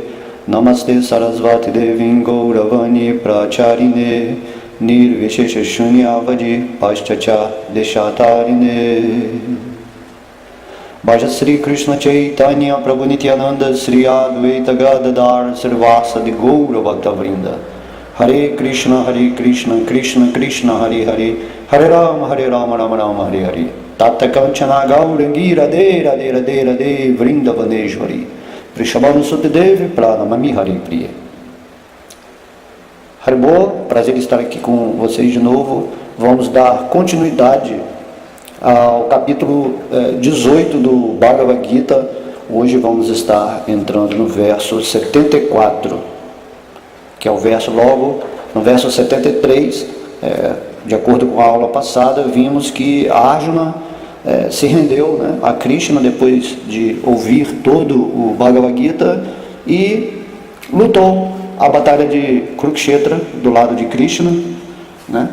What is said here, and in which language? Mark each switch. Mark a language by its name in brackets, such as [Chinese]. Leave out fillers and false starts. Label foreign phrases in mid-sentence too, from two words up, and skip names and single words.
[Sanskrit] नमस्ते सरस्वती देविम् गौरवाणी प्रचारिणे निर्विशेष शून्यवादि पश्चाच देशतारिणे भज श्री कृष्ण चैतन्य प्रभु नित्यानन्द श्री अद्वैत गदाधर श्रीवासादि गौर भक्तवृन्द हरे कृष्ण कृष्ण कृष्ण हरे हरे हरे राम राम राम हरे हरे, Hare Rama, Rama Rama, Hare Hare. तत कञ्चन गौराङ्गि राधे राधे राधे राधे वृन्दावनेश्वरी. प्रिशभानु सुतिदेवी प्रणमामि हरे प्रिया. [Portuguese] Haribo, prazer estar aqui com vocês de novo. Vamos dar continuidade ao capítulo 18 do Bhagavad Gita. Hoje vamos estar entrando no verso 74. Que é o verso logo, no verso 73, de acordo com a aula passada, vimos que Arjuna se rendeu, né, a Krishna depois de ouvir todo o Bhagavad Gita e lutou a batalha de Kurukshetra do lado de Krishna, né?